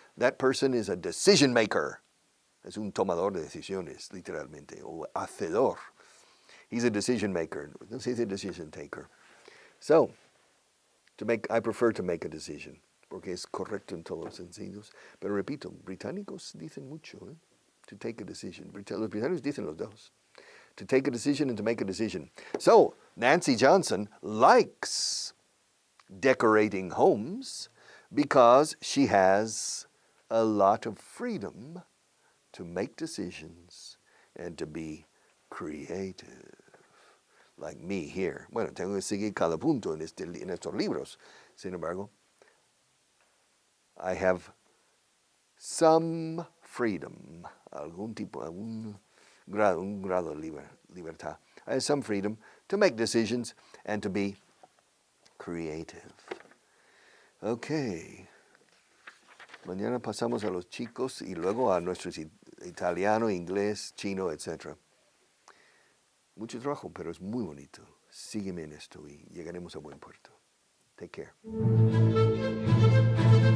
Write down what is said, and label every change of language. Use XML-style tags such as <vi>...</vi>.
<en>That person is a decision maker.</en> <es>Es un tomador de decisiones, literalmente, o hacedor.</es> <en>He's a decision maker. He's a decision taker. So, I prefer to make a decision,</en> <es>porque es correcto en todos los sentidos. Pero repito, británicos dicen mucho,</es> <en>to take a decision.</en> <es>Los británicos dicen los dos.</es> <en>To take a decision and to make a decision. So, Nancy Johnson likes decorating homes because she has a lot of freedom to make decisions and to be creative. Like me here.</en> <es>Bueno, tengo que seguir cada punto en estos libros. Sin embargo,</es> <en>I have some freedom,</en> <es>algún grado de libertad.</es> <en>I have some freedom to make decisions and to be creative. Okay.</en> <es>Mañana pasamos a los chicos y luego a nuestros italiano, inglés, chino, etc. Mucho trabajo, pero es muy bonito. Sígueme en esto y llegaremos a buen puerto.</es> <en>Take care.</en>